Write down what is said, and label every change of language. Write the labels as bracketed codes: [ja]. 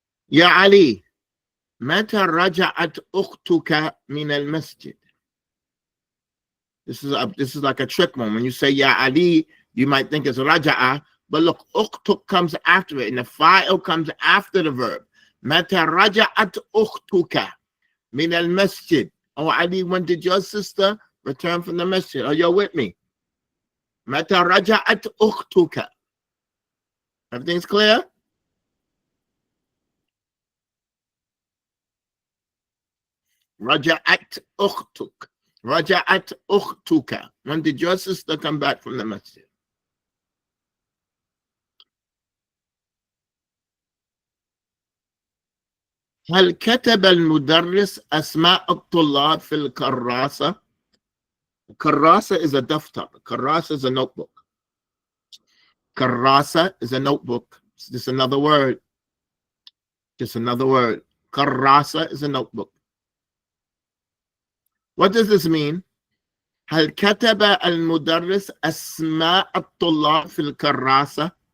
[ar] يا علي متى رجعت أختك من المسجد? [en] This is like a trick one. When you say Ya Ali, you might think it's Raja'a, but look, Ukhtuk comes after it, and the fa'il comes after the verb. [ar] Mata Raja'at Ukhtuka min al masjid. [en] Oh, Ali, when did your sister return from the masjid? Are you with me? [ar] Mata Raja'at Ukhtuka. [en] Everything's clear? [ar] Raja'at Ukhtuk. Raja'at Ukhtuka. [en] When did your sister come back from the masjid? [ar] هل كتب المدرس أسماء الطلاب في الكراسة؟ كراسة [en] is a daftar. كراسة is a notebook. كراسة is a notebook. It's just another word. Just another word. كراسة is a notebook. What does this mean? [ar] هل كتب المدرس أسماء الطلاب في الكراسة?